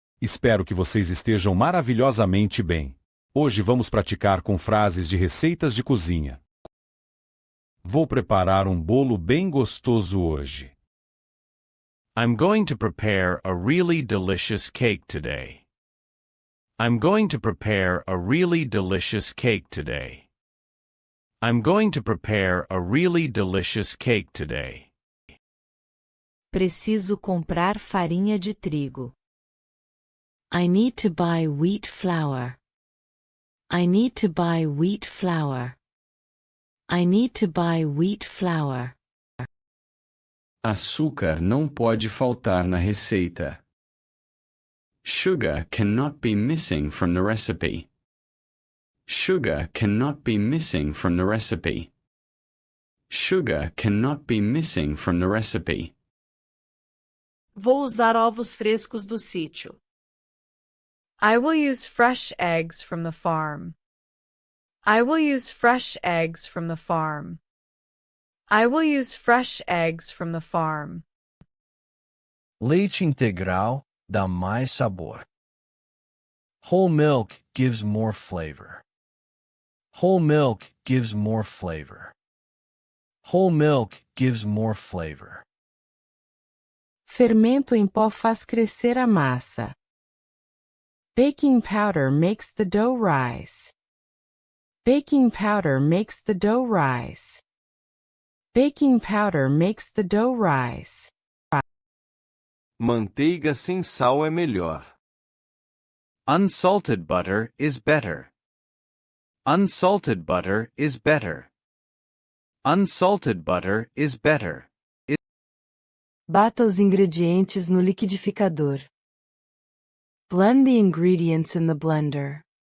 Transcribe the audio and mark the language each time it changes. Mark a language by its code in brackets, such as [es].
[pt] Espero que vocês estejam maravilhosamente bem. Hoje vamos praticar com frases de receitas de cozinha. Vou preparar um bolo bem gostoso hoje. [en] I'm going to prepare a really delicious cake today. I'm going to prepare a really delicious cake today. I'm going to prepare a really delicious cake today. [pt] Preciso comprar farinha de trigo. [en] I need to buy wheat flour. I need to buy wheat flour. I need to buy wheat flour. [pt] Açúcar não pode faltar na receita. [en] Sugar cannot be missing from the recipe. Sugar cannot be missing from the recipe. Sugar cannot be missing from the recipe. [pt] Vou usar ovos frescos do sítio. [en] I will use fresh eggs from the farm. I will use fresh eggs from the farm. I will use fresh eggs from the farm. [pt] Leite integral dá mais sabor. [en] Whole milk gives more flavor. Whole milk gives more flavor. Whole milk gives more flavor. [pt] Fermento em pó faz crescer a massa. [en] Baking powder makes the dough rise. Baking powder makes the dough rise. Baking powder makes the dough rise. [pt] Manteiga sem sal é melhor. [en] Unsalted butter is better. Unsalted butter is better. Unsalted butter is better. [pt] Bata os ingredientes no liquidificador. [en] Blend the ingredients in the blender.